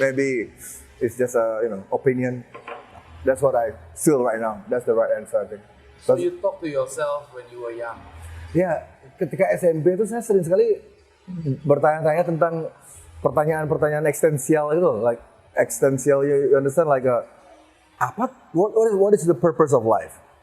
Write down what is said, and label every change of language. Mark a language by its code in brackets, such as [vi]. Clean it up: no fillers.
[en] Maybe it's just a opinion. That's what I feel right now. That's the right answer, I think. So you talk to yourself when you were young. [id] Ya, ketika SMP itu saya sering sekali bertanya-tanya tentang pertanyaan-pertanyaan eksistensial itu, [en] like existential. You understand, like what is the purpose of life?